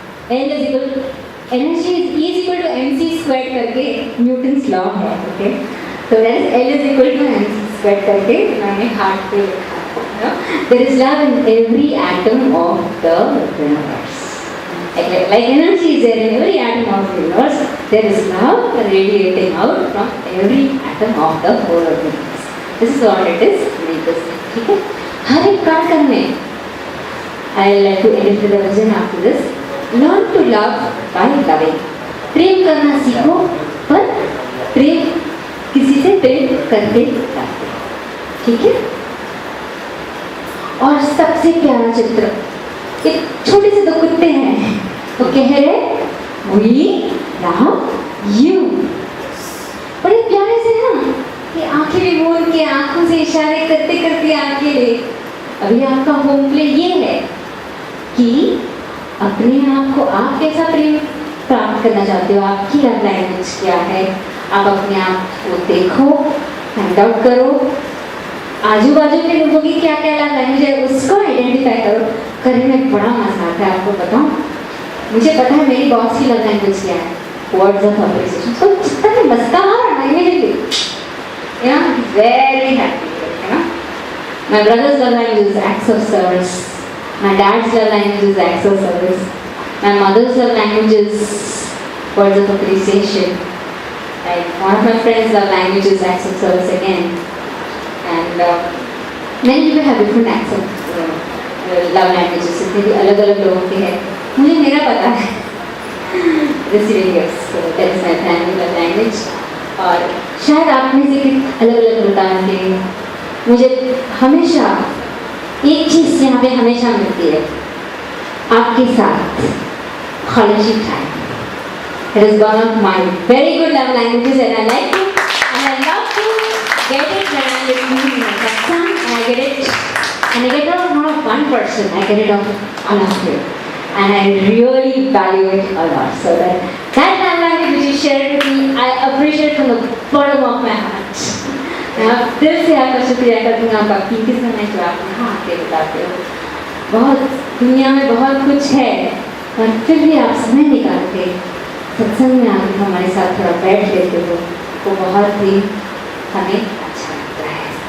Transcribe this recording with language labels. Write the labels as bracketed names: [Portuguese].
[English] L is equal to energy is equal to mc squared [Hindi] करके Newton's law है, [English] Okay. तो that is L is equal to mc squared [Hindi] करके मैंने heart पे लिखा है। [English] There is love in every atom of the universe. Like energy is there in every atom of the universe, there is love radiating out from every atom of the whole of the universe. This is what it is representing. [Hindi] ठीक है, हर एक कार्य में [English] I like to edit the version after this. Learn to love by loving. [Hindi] प्रेम करना सीखो, पर प्रेम किसी से प्रेम करके करते, ठीक है। और सबसे प्यारा चित्र, एक छोटे से 2 कुत्ते हैं, वो कह रहे [English] We love you। [Hindi] बड़े प्यारे से ना, ये आंखें भी बोल के आंखों से इशारे करते करते आगे ले। अभी आपका होम प्ले ये है कि अपने आप को आप कैसा प्रेम प्राप्त करना चाहते हो, आपकी लव लैंग्वेज क्या है, आप अपने आप को देखो, फाइंड आउट करो, आजू बाजू के लोगों की क्या क्या लव लैंग्वेज है उसको आइडेंटिफाई करो। करने में बड़ा मजा आता है, आपको बताऊं, मुझे पता है मेरी बॉस की लव लैंग्वेज क्या है, [English] Words of appreciation. [Hindi] तो जितना भी मस्का मारा [English] immediately, या very happy, [Hindi] है ना। [English] my brother's love language is acts of service, my dad's love language is acts of service, my mother's love language is words of appreciation, like one of my friends' love language is acts of service again, and many people have different acts of love languages, [Hindi] इसलिए भी अलग अलग लोगों के हैं। मुझे मेरा पता है [English] receiving gifts, so that is my family love language। [Hindi] और शायद आप में से अलग अलग बताएंगे। मुझे हमेशा एक चीज़ यहाँ पे हमेशा मिलती है, आपके साथ [English] quality time. It is one of my very good love languages, and I like it, and I love to get it when I'm listening to my son, and I get it not of one person, I get it of all of you, and I really value it a lot. So that love language which you shared with me, I appreciate from the bottom of my heart. [Hindi] दिल से आपका शुक्रिया करती हूँ, आपका कीमती समय जो आप यहाँ आके बताते हो। बहुत दुनिया में बहुत कुछ है, और फिर भी आप समय निकाल के सत्संग में आके हमारे साथ थोड़ा बैठ लेते हो, वो बहुत ही हमें अच्छा लगता है।